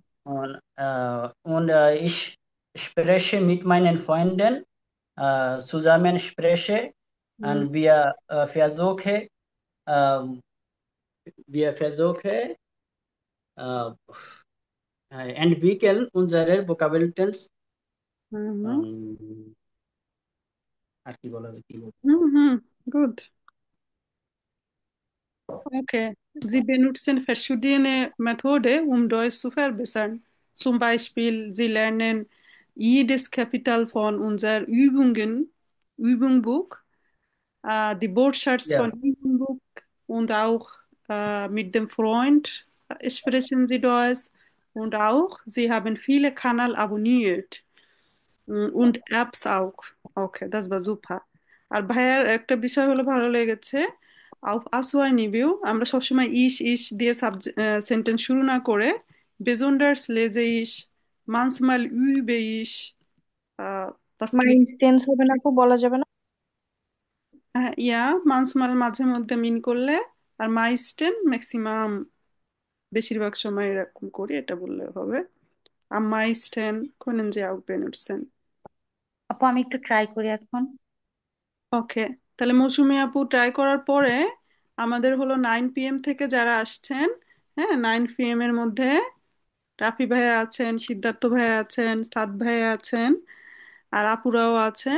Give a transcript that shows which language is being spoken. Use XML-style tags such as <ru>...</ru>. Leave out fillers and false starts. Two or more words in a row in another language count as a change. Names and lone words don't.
<de>und ich spreche mit meinen Freunden zusammen spreche হুম, und versuche äh, wir versuche äh, entwickeln unsere Vokabeln হুম, হুম,</de> <bn>ähm, আর কি বলা যায়, কি বলবো? হুম, হুম,</bn> <de>gut. Okay. Sie benutzen verschiedene Methoden, um Deutsch zu verbessern. Zum Beispiel, Sie lernen Jedes Kapital von unser Übungbuch, die Wortschatz Ja. von Übungbuch und auch mit dem Freund sprechen Sie Deutsch und auch Sie haben viele Kanäle abonniert und Apps auch. Okay, das war super।</de> <bn>আর ভাইয়ার একটা বিষয় হলো ভালো লেগেছে, আসোয়াই নিবিউ আমরা সবসময় ইস ইস দিয়ে সেন্টেন্স শুরু না করে</bn> <de>besonders lese ich manchmal übe ich das klingt</de> <bn>মাইন্ড হবে না, আপু বলা যাবে না? ইয়া manchmal মাঝে মধ্যে মিন করলে, আর meisten ম্যাক্সিমাম বেশিরভাগ সময় এরকম করি, এটা বললে হবে।</bn> <de>am meisten können Sie auch benutzen।</de> <bn>আপু আমি একটু ট্রাই করি এখন। ওকে, তাহলে মৌসুমী আপু ট্রাই করার পরে আমাদের হলো 9 PM থেকে যারা আসছেন, হ্যাঁ 9 PM এর মধ্যে রাফি ভাইয়া আছেন, সিদ্ধার্থ ভাইয়া আছেন, সাদ ভাইয়া আছেন, আর আপুরাও আছেন।</bn>